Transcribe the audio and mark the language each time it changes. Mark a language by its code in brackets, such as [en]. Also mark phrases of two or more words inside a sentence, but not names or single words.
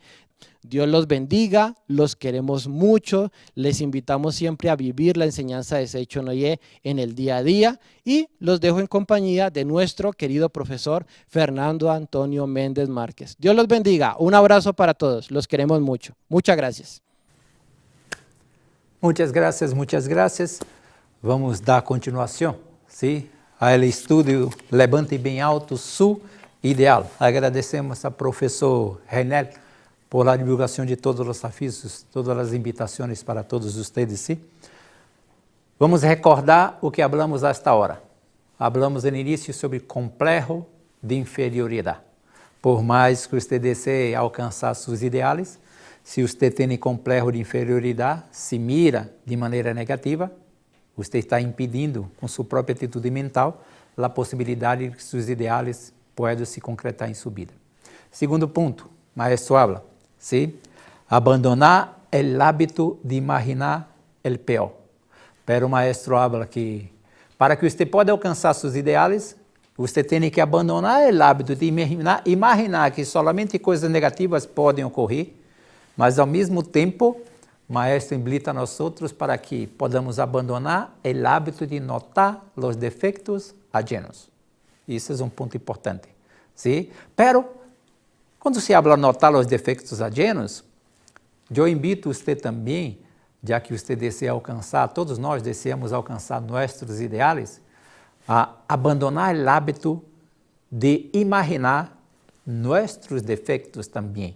[es] Dios los bendiga, los queremos mucho, les invitamos siempre a vivir la enseñanza de Seicho no Ye en el día a día y los dejo en compañía de nuestro querido profesor Fernando Antonio Méndez Márquez. Dios los bendiga, un abrazo para todos, los queremos mucho. Muchas gracias. Muchas gracias, muchas gracias. [pt] Vamos dar continuação, sim, ao estudo Levante Bem Alto Su Ideal. Agradecemos ao professor Renel [es] por la [pt] divulgação de todos os avisos, todas as invitações para todos vocês, sim. Vamos recordar o que [es] hablamos hasta ahora. [pt] Hablamos no início sobre complexo de inferioridade. Por mais que você deseje alcançar seus ideais, se você tem complexo de inferioridade, se mira de maneira negativa, você está impedindo, com sua própria atitude mental, a possibilidade de que seus ideais possam se concretar em sua vida. Segundo ponto, [es] maestro habla, ¿sí? Abandonar el hábito de imaginar el peor. [pt] Pero o maestro habla que para que você possa alcançar seus ideais, Você tem que abandonar o hábito de imaginar que somente coisas negativas podem ocorrer, mas ao mesmo tempo, o Maestro invita a nós outros para que podamos abandonar o hábito de notar os defeitos ajenos. Isso é um ponto importante. ¿Sí? Pero, quando se habla de notar os defeitos ajenos, eu invito você também, já que você deseja alcançar, todos nós desejamos alcançar nossos ideais, a abandonar o hábito de imaginar nossos defeitos também.